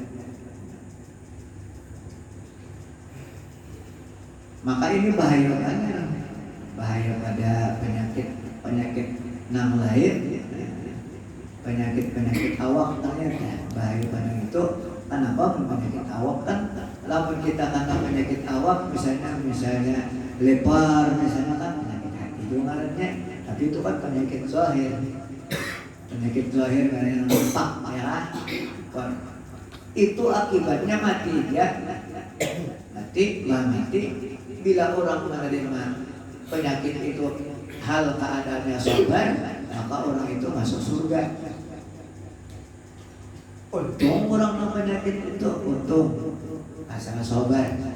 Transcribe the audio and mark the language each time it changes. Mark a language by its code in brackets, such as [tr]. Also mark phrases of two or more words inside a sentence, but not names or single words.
[id] Maka ini bahaya pada penyakit nang lain, penyakit awak ternyata bahaya pada itu. [bjn] Kenapa penyakit awak kan? Lamun kita kena penyakit awak, misalnya lepar, misalnya kan penyakit hati itu ngarannya. [id] Tapi itu kan penyakit zahir. Penyakit zahir yang nampak ya. Itu akibatnya mati ya. Mati. Bila orang menerima penyakit itu hal keadaannya sabar, maka orang itu masuk surga. Untung orang yang penyakit itu, untung asal sabar.